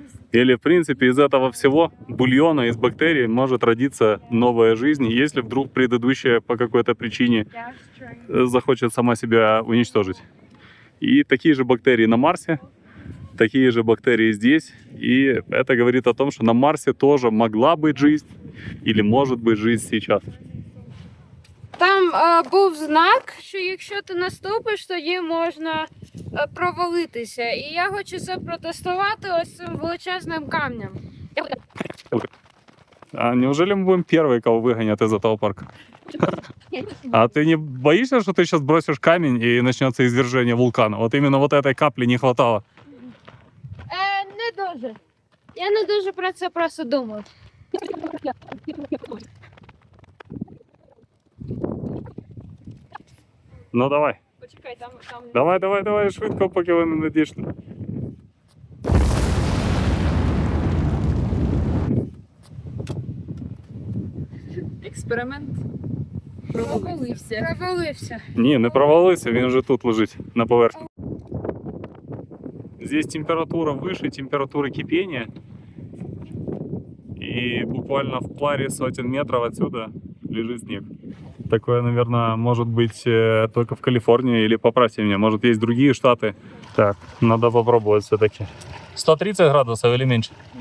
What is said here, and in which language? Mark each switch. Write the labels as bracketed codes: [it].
[ru] Или, в принципе, из этого всего бульона, из бактерий может родиться новая жизнь, если вдруг предыдущая по какой-то причине захочет сама себя уничтожить. И такие же бактерии на Марсе, такие же бактерии здесь. И это говорит о том, что на Марсе тоже могла быть жизнь или может быть жизнь сейчас. [uk] Там був знак, що якщо ти наступиш, тоді можна провалитися. І я хочу це протестувати ось цим величезним камнем. [ru] А неужели мы будем первые, кого выгонят из этого парка? А ты не боишься, что ты сейчас бросишь камень и начнется извержение вулкана? Вот именно вот этой капли не хватало. [uk] Не дуже. Я не дуже про це просто думав. Ну давай. Почекай, там... Давай, швидко, поки ви не дійшли. Експеримент провалився. Ні, не провалився, він вже тут лежить, на поверхні. [ru] Здесь температура выше температуры кипения. И буквально в паре сотен метров отсюда лежит снег. Такое, наверное, может быть только в Калифорнии, или поправьте меня, может есть другие штаты. Так, надо попробовать все-таки. 130 градусов или меньше?